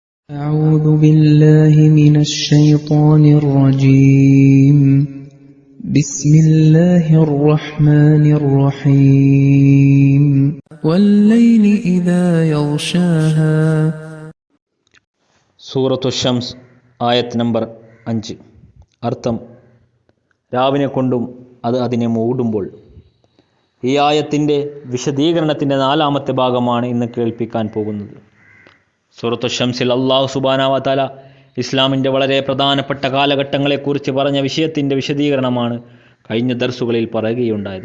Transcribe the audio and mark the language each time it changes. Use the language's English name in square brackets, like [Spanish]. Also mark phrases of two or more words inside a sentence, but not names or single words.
[Arabic] أعوذ بالله من الشيطان الرجيم بسم الله الرحمن الرحيم والليل إذا يغشاها [Malayalam] സൂറത്തു ഷംസ് ആയത്ത് നമ്പർ 5. അർത്ഥം: രാവിനെ കൊണ്ടും അത് അതിനെ മൂടുമ്പോൾ. ഈ ആയത്തിൻ്റെ വിശദീകരണത്തിൻ്റെ 4-ാമത്തെ ഭാഗമാണ് ഇന്ന് കേൾപ്പിക്കാൻ പോകുന്നത്. സൂറത്തു ഷംസിൽ [Arabic] الله سبحانه وتعالى [Malayalam] ഇസ്ലാമിൻ്റെ വളരെ പ്രധാനപ്പെട്ട കാലഘട്ടങ്ങളെക്കുറിച്ച് പറഞ്ഞ വിഷയത്തിൻ്റെ വിശദീകരണമാണ് കഴിഞ്ഞ ദർസുകളിൽ പറയുകയുണ്ടായത്.